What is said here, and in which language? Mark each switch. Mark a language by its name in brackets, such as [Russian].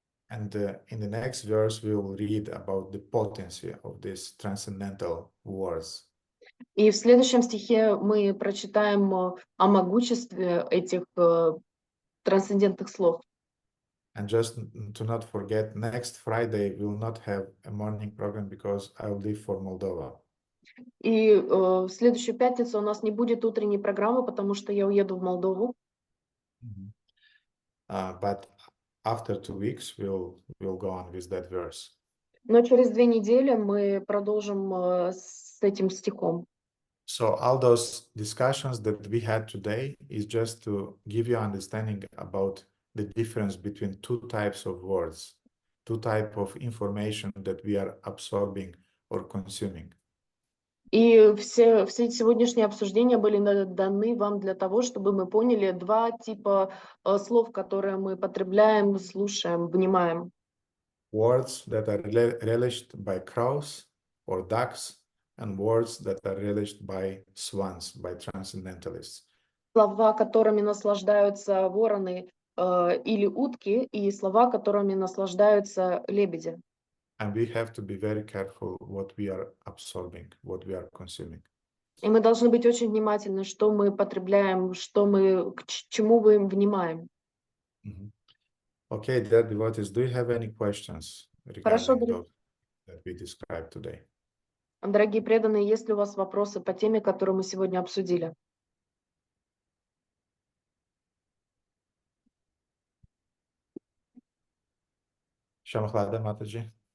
[English] And in the next verse, we will read about the potency of these transcendental words. [Russian] И в следующем стихе мы прочитаем о могуществе этих трансцендентных слов. [English] And just to not forget, next Friday we will not have a morning program because I will leave for Moldova. [Russian] И в следующую пятницу у нас не будет утренней программы, потому что я уеду в Молдову. [English] But after 2 weeks, we'll go on with that verse. [Russian] Но через 2 недели мы продолжим с этим стихом. [English] So all those discussions that we had today is just to give you understanding about the difference between two types of words, two types of information that we are absorbing or consuming. [Russian] И все эти сегодняшние обсуждения были даны вам для того, чтобы мы поняли два типа слов, которые мы потребляем, слушаем, внимаем. [English] Words that are relished by crows or ducks, and words that are relished by swans, by transcendentalists. [Russian] Слова, которыми наслаждаются вороны или утки, и слова, которыми наслаждаются лебеди. [English] And we have to be very careful what we are absorbing, what we are consuming. [Russian] И мы должны быть очень внимательны, что мы потребляем, к чему мы внимаем. [English] Okay, dear devotees, do you have any questions regarding those that we described today? [Russian] Дорогие преданные, есть ли у вас вопросы по теме, которую мы сегодня обсудили? Шамахлада Матаджи.